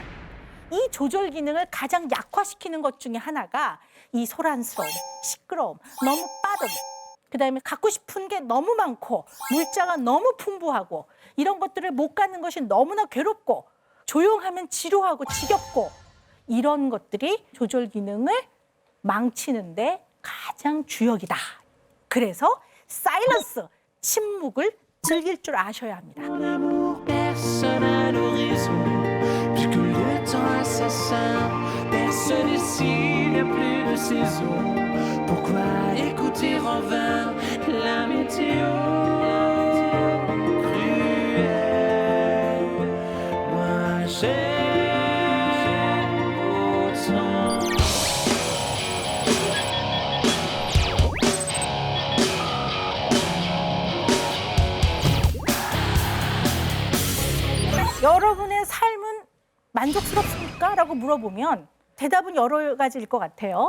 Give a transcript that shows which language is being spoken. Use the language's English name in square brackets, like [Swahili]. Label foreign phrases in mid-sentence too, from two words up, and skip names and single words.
[Korean] 이 조절 기능을 가장 약화시키는 것 중에 하나가 이 소란스러움, 시끄러움, 너무 빠름, 그다음에 갖고 싶은 게 너무 많고 물자가 너무 풍부하고 이런 것들을 못 갖는 것이 너무나 괴롭고 조용하면 지루하고 지겹고 이런 것들이 조절 기능을 망치는데 가장 주역이다. 그래서 사일런스, 침묵을 즐길 줄 아셔야 합니다. [French] Personne ici n'a plus de saison. Pourquoi écouter en vain la météo cruelle? Moi j'aime autant. [Korean] 여러분의 삶은 만족스럽습니까? 라고 물어보면 대답은 여러 가지일 것 같아요.